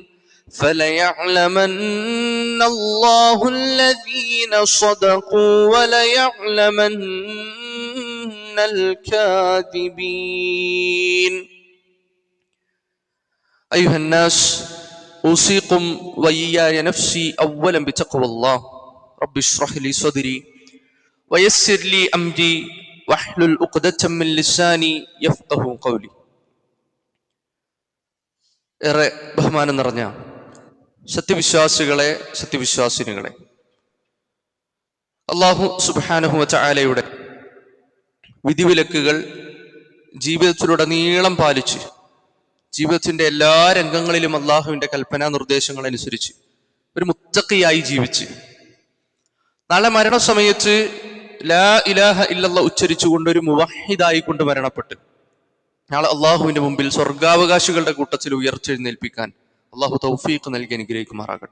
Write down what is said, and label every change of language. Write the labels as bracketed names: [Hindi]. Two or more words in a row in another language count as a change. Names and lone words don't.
[Arabic] فليعلمن الله الذين صدقوا وليعلمن الكاذبين. أيها الناس أوصيكم وإياي نفسي أولا بتقوى الله. رب اشرح لي صدري ويسر لي أمري واحلل عقدة من لساني يفقهوا قولي. [Malayalam] ഏറെ ബഹുമാനം നിറഞ്ഞ സത്യവിശ്വാസികളെ, സത്യവിശ്വാസിനികളെ, അല്ലാഹു സുബ്ഹാനഹു വ തആലയുടെ വിധിവിലക്കുകൾ ജീവിതത്തിലുടനീളം പാലിച്ച് ജീവിതത്തിന്റെ എല്ലാ രംഗങ്ങളിലും അള്ളാഹുവിന്റെ കൽപ്പനാ നിർദ്ദേശങ്ങൾ അനുസരിച്ച് ഒരു മുത്തഖിയായി ജീവിച്ച് നാളെ മരണസമയത്ത് [Arabic] لا إله إلا الله [Malayalam] ഉച്ചരിച്ചുകൊണ്ട് ഒരു മുവഹിദായി കൊണ്ട് മരണപ്പെട്ട് നാളെ അള്ളാഹുവിന്റെ മുമ്പിൽ സ്വർഗാവകാശികളുടെ കൂട്ടത്തിൽ ഉയർച്ചെഴുന്നേൽപ്പിക്കാൻ അള്ളാഹു തൗഫീഖ് നൽകി അനുഗ്രഹിക്കുമാറാകട്ടെ.